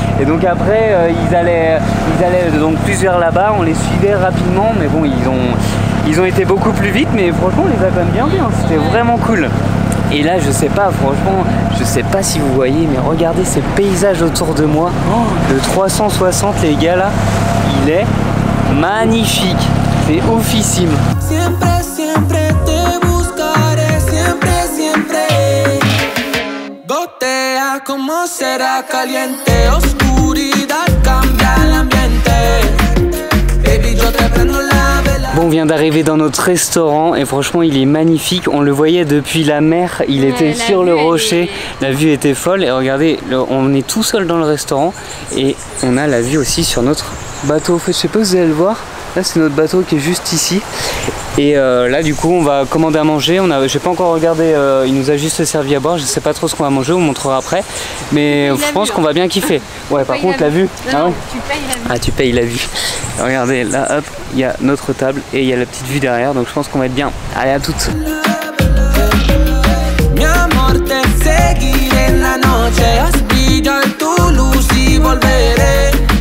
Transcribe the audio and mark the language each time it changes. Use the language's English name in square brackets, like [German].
[French] Et donc après ils allaient donc plus vers là-bas, on les suivait rapidement mais bon ils ont été beaucoup plus vite mais franchement on les a quand même bien vus, hein. C'était vraiment cool. Et là je sais pas, franchement je sais pas si vous voyez mais regardez ces paysages autour de moi. Oh, le 360 les gars là, il est magnifique, c'est oufissime. [Spanish] Siempre, siempre te buscaré, siempre, siempre. Gotea como será caliente, oscuridad cambia el ambiente. Baby yo te prendo la vela. [French] Bon, on vient d'arriver dans notre restaurant et franchement il est magnifique, on le voyait depuis la mer, il était sur le rocher, la vue était folle et regardez, on est tout seul dans le restaurant et on a la vue aussi sur notre bateau. Je sais pas si vous allez le voir, là c'est notre bateau qui est juste ici et là du coup on va commander à manger, j'ai pas encore regardé, il nous a juste servi à boire, je sais pas trop ce qu'on va manger, on vous montrera après mais je pense qu'on va bien kiffer. Ouais par contre la vue, ah ouais. Tu payes la vue. Ah tu payes la vue. Regardez là hop, il y a notre table et il y a la petite vue derrière donc je pense qu'on va être bien. Allez à toutes. [Spanish] Mi amor te seguiré en la noche, haz brillar tu luz y volveré.